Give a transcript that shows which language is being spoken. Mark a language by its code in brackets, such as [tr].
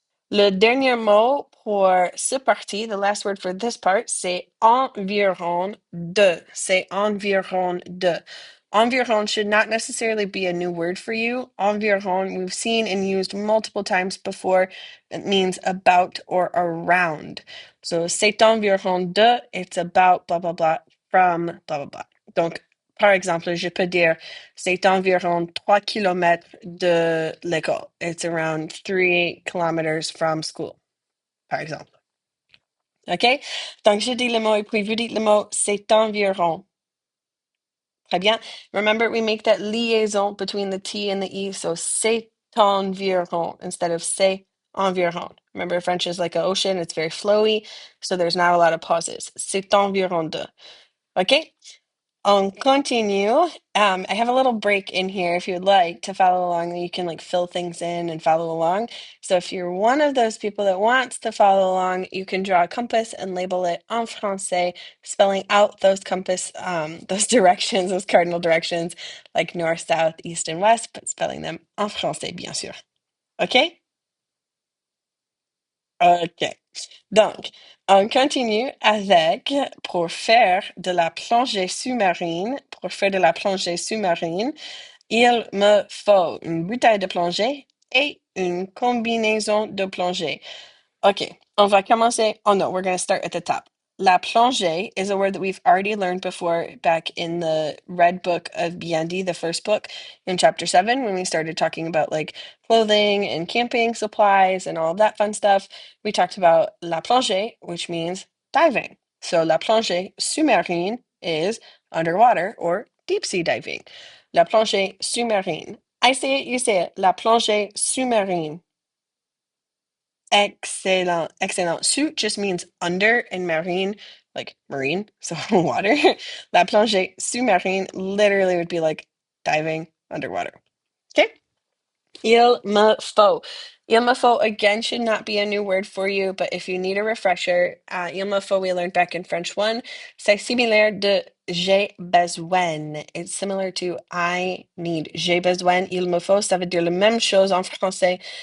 [fr] Le dernier mot pour ce parti, [en] the last word for this part, [fr] c'est environ de. C'est environ de. [en] Environ should not necessarily be a new word for you. Environ, we've seen and used multiple times before. It means about or around. So, [fr] c'est environ de, [en] it's about blah, blah, blah, from blah, blah, blah. [fr] Donc, par exemple, je peux dire c'est environ 3 kilomètres de l'école. [en] It's around 3 kilometers from school, [fr] par exemple. [en] OK? [fr] Donc, je dis le mot et puis vous dites le mot, c'est environ. Très bien. [en] Remember, we make that liaison between the T and the E, so c'est environ instead of c'est environ. Remember, French is like an ocean, it's very flowy, so there's not a lot of pauses. [fr] C'est environ de. OK? On continue. [en] I have a little break in here if you'd like to follow along. You can like fill things in and follow along. So if you're one of those people that wants to follow along, you can draw a compass and label it en français, spelling out those compass, those directions, those cardinal directions, like north, south, east, and west, but spelling them en français, [fr] bien sûr. [en] OK? OK. [fr] Donc, on continue avec pour faire de la plongée sous-marine. Pour faire de la plongée sous-marine, il me faut une bouteille de plongée et une combinaison de plongée. Okay, on va commencer. [en] Oh no, we're going to start at the top. La plongée is a word that we've already learned before back in the red book of BND, the first book in chapter 7, when we started talking about like clothing and camping supplies and all of that fun stuff. We talked about la plongée, which means diving. So la plongée sous-marine is underwater or deep sea diving. [fr] La plongée sous-marine. [en] I say it, you say it. La plongée sous-marine. Excellent, excellent. Sous just means under, and marine, like marine, so water. La plongée sous-marine literally would be like diving underwater. Okay? [fr] Il me faut. Il me faut, [en] again, should not be a new word for you, but if you need a refresher, il me faut, we learned back in French 1. [fr] C'est similaire de j'ai besoin. [en] It's similar to I need. [fr] J'ai besoin, il me faut, ça veut dire la même chose en français.